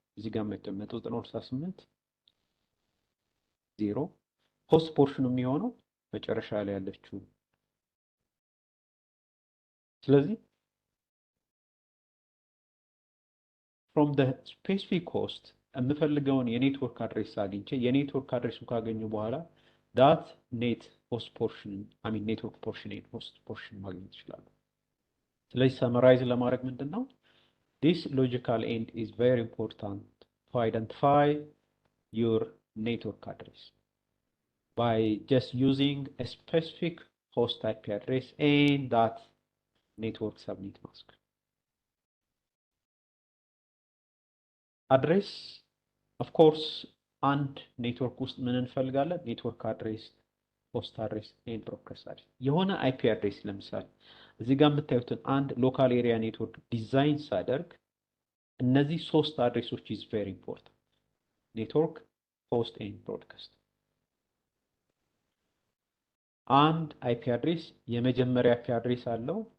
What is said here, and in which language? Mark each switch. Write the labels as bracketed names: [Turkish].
[Amharic] እዚህ ጋር 192.168.0 ሆስት ፖርሽኑ የሚሆነው መጨረሻ ላይ ያለችው። ስለዚህ [English] from the specific host [Amharic] የምፈልገውን የኔትወርክ አድሬስ አግኝቼ የኔትወርክ አድሬሱን ካገኘው በኋላ [English] that net host portion [Amharic] network portion and host portion ማግኘት ይችላል። ስለዚህ ሰመራይዝ ለማድረግ ምንድነው? [English] This logical end is very important to identify your network address. by just using a specific host IP address and that network subnet mask. Address, of course, and network [Amharic] ውስጥ ምን እንፈልጋለን? ኔትወርክ አድሬስ፣ ሆስት አድሬስ ኤንድ ብሮድካስት አድሬስ። የሆነ አይፒ አድሬስ ለምሳሌ እዚህ ጋር የምታዩትን አንድ ሎካል ኤሪያ ኔትወርክ ዲዛይን ሳደርግ እነዚህ ሶስት አድሬሶች [English] ኢዝ ቬሪ ኢምፖርታንት፣ [Amharic] ኔትወርክ፣ ሆስት ኤንድ ብሮድካስት። አንድ አይፒ አድሬስ የመጀመሪያ አይፒ አድሬስ አለው፣